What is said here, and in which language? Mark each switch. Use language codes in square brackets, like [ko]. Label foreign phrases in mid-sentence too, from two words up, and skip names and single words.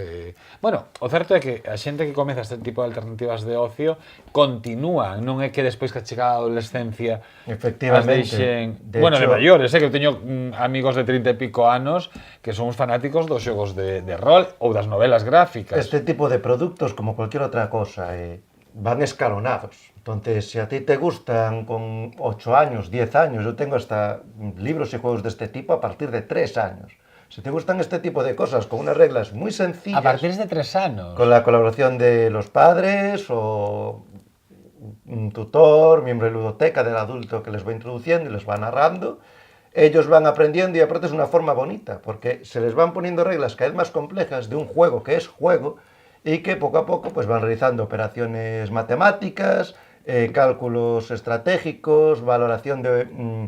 [gl] Bueno, o certo é que a xente que comeza este tipo de alternativas de ocio continúa, non é que despois que chega a adolescencia efectivamente as deixen... [es] De [gl] bueno, [es] hecho, [gl] de maiores, que eu teño amigos de 30 e pico anos que son uns fanáticos dos xogos de rol ou das novelas gráficas. [es] Este tipo de productos, como cualquier otra cosa, van escalonados. Entonces, si a ti te gustan con 8 años, 10 años, yo tengo hasta libros y juegos de este tipo a partir de 3 años. Si te gustan este tipo de cosas con unas reglas muy sencillas... A partir de 3 años. Con la colaboración de los padres o un tutor, miembro de ludoteca del adulto que les va introduciendo y les va narrando, ellos van aprendiendo y aparte es una forma bonita, porque se les van poniendo reglas cada vez más complejas de un juego que es juego y que poco a poco pues van realizando operaciones matemáticas, cálculos estratégicos, valoración de...